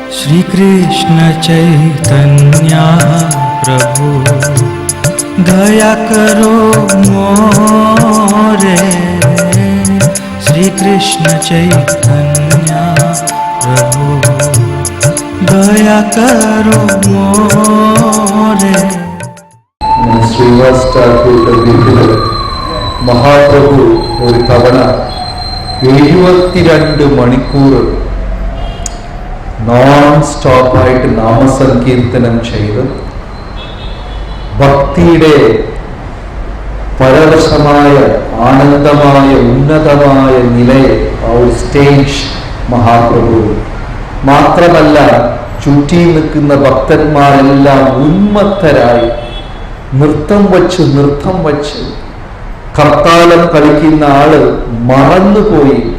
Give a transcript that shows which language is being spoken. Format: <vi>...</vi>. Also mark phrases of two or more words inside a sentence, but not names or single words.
<bn>শ্রী কৃষ্ণ চৈতন্য প্রভু দয়া করো মোরে। শ্রী কৃষ্ণ চৈতন্য প্রভু দয়া করো মোরে।</bn> <ml>ശ്രീവാസ് ടാക്കൂറിന്റെ വീട്ടിൽ മഹാപ്രഭു ഒരു തവണ 72 മണിക്കൂർ നോൺ സ്റ്റോപ്പായിട്ട് നാമസങ്കീർത്തനം ചെയ്ത് ഭക്തിയുടെ പരവശമായ ആനന്ദമായ ഉന്നതമായ നിലയെ ആ ഒരു സ്റ്റേജ് മഹാപ്രഭു മാത്രമല്ല ചുറ്റി നിൽക്കുന്ന ഭക്തന്മാരെല്ലാം ഉന്മത്തരായി നൃത്തം വച്ച് കർത്താലം കളിക്കുന്ന ആള് മറന്നുപോയി.</ml>